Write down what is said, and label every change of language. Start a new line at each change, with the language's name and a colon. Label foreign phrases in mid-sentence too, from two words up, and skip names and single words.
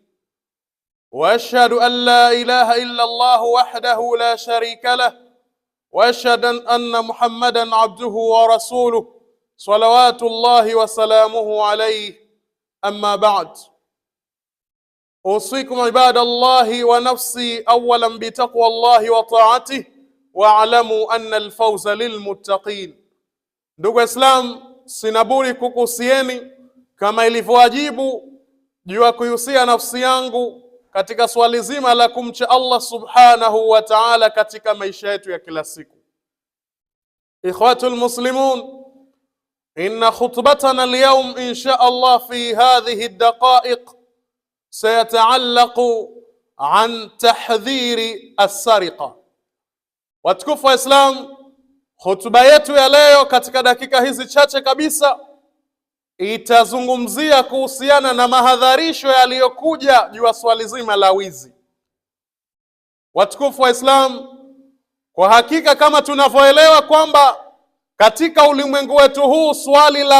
Arabic: وأشهد أن لا إله إلا الله وحده لا شريك له وأشهد أن محمدا عبده ورسوله صلوات الله وسلامه عليه. أما بعد، أوصيكم عباد الله ونفسي أولا بتقوى الله وطاعته واعلموا أن الفوز للمتقين.
Swahili: Ndugu Islam, sinabudi kukuhusieni kama ilivyowajibu juu ya kuihusia nafsi yangu katika swali zima la kumcha Allah
Arabic: سبحانه وتعالى
Swahili: katika maisha yetu ya kila siku.
Arabic: إخوة المسلمون, إن خطبتنا اليوم إن شاء الله في هذه الدقائق سيتعلق عن تحذير السرقة.
Swahili: Watukufu wa Islam, hotuba yetu ya leo katika dakika hizi chache kabisa itazungumzia kuhusiana na mahadharisho yaliyokuja juu ya swali zima la wizi. Watukufu wa Islam, kwa hakika kama tunavyoelewa kwamba katika ulimwengu wetu huu swali la